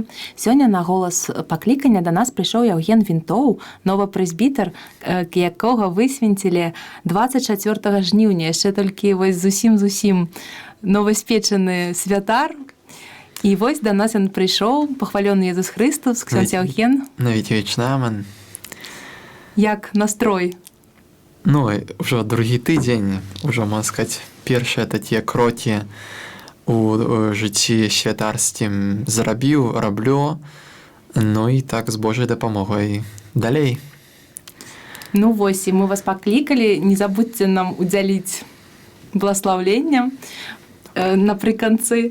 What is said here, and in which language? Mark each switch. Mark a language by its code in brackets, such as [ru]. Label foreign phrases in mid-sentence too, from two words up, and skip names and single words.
[be] Сёння на голас паклікання да нас прыйшоў Яўген Вінтоў, новы прэзбітар, якога высвенцілі 24 жніўня, яшчэ толькі вось зусім новаспечаны святар. І вось да нас ён прыйшоў, пахвалёны Езус Христос, ксёндз Яўген. Навіть вічна, мен. Як настрой? Ну, ўжо другі тыдзень, ужо, можна сказаць, першыя такія крокі у жыцці святарскім раблю, ну і так з Божай дапамогай далей. Ну вось, і мы вас паклікалі, не забудзьце нам удзяліць благаслаўлення напрыканцы.